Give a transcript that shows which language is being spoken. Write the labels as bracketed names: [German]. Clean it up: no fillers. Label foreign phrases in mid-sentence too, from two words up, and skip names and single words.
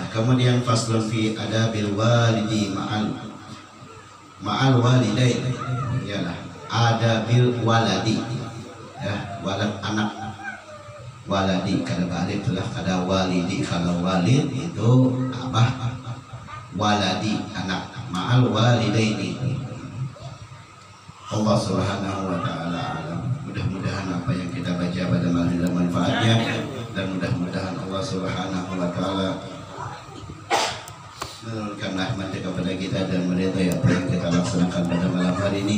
[Banjar] Kemudian [Arabic] فصل في أدب الوالد مع الوالدين [Banjar] yalah, [Arabic] أدب الولد [Banjar] ya, walad anak, waladi kada alif lah, kada walidi. [Indonesian] Kalau walid itu abah, waladi anak, [Arabic] مع الوالدين. الله سبحانه وتعالى أعلم. [Indonesian] Mudah-mudahan apa yang kita baca pada malam ini ada manfaatnya, dan mudah-mudahan Allah [Arabic] سبحانه وتعالى [Indonesian] menurunkan rahmat-Nya kepada kita dan meridai apa yang kita laksanakan pada malam hari ini.